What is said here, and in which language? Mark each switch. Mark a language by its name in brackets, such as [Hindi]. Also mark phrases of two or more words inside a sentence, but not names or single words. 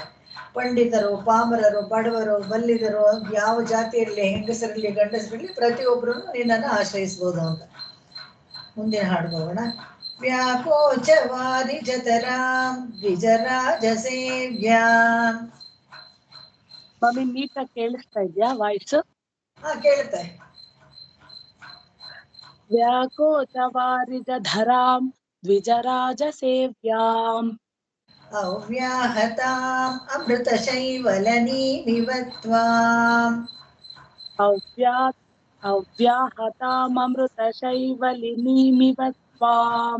[Kannada] ಪಂಡಿತರು, ಪಾಮರರು, ಬಡವರು, ಬಲ್ಲಿದರು, ಯಾವ ಜಾತಿಯಲ್ಲಿ ಹೆಂಗಸರಲ್ಲಿ ಗಂಡಸರಲ್ಲಿ ಪ್ರತಿಯೊಬ್ಬರು ನಿನ್ನನ್ನು ಆಶ್ರಯಿಸಬಹುದು ಅಂತ. ಮುಂದಿನ ಹಾಡು ಹೋಗೋಣ. [Sanskrit] ವ್ಯಾಕೋಚವಾದಿ ಜತರಾಂ ದ್ವಿಜರಾಜ ಸೇವ್ಯಾಂ. [Kannada] ಮಮ್ಮಿ ನೀಟಾಗಿ ಕೇಳಿಸ್ತಾ ಇದ್ಯಾ ವಾಯ್ಸ್? ಕೇಳುತ್ತೆ. [Sanskrit] ವ್ಯಾಕೋಚವಾರಿಜಧರಾಂ ದ್ವಿಜರಾಜ ಸೇವ್ಯಾಂ ಅವ್ಯಾಹತಾಂ ಅಮೃತ ಶೈವಲನೀಮಿವತ್ವಾಂ. ಅವ್ಯಾಹತಾಮೃತ ಶೈವಲಿನೀಮಿವತ್ವಾಂ